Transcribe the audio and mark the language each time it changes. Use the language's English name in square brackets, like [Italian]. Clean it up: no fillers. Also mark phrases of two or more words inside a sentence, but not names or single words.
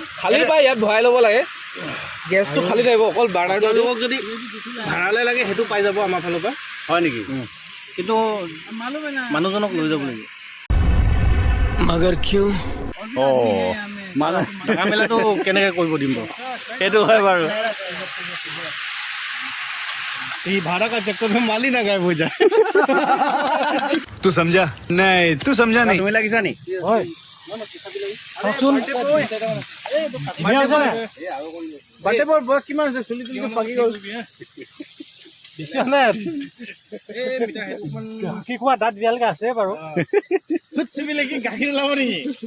[Assamese] খালী পায়, ইয়াত ভৰাই ল'ব লাগে। গেছটো খালী থাকিব, অকল বাৰ্ণাৰটো। আপোনালোকক যদি ভাড়ালৈ লাগে সেইটো পাই যাব আমাৰ ফালৰ পৰা। হয় নেকি? কিন্তু মানুহজনক লৈ যাব লাগিব। অঁ, মানে থকা মেলাটো কেনেকৈ কৰিব দিম বাৰু? সেইটো হয় বাৰু। [Hindi] भाड़ा का चक्कर में माल ही ना गायब हो जाए। तू समझा नहीं, तू समझा नहीं। [Assamese] তুমি লাগিছা নি? কিমান আছে? চুলি তুলি পাকি গ'ল। কি খোৱা দাঁত দিয়ালৈকে আছে বাৰু। গাখীৰ ওলাব নেকি?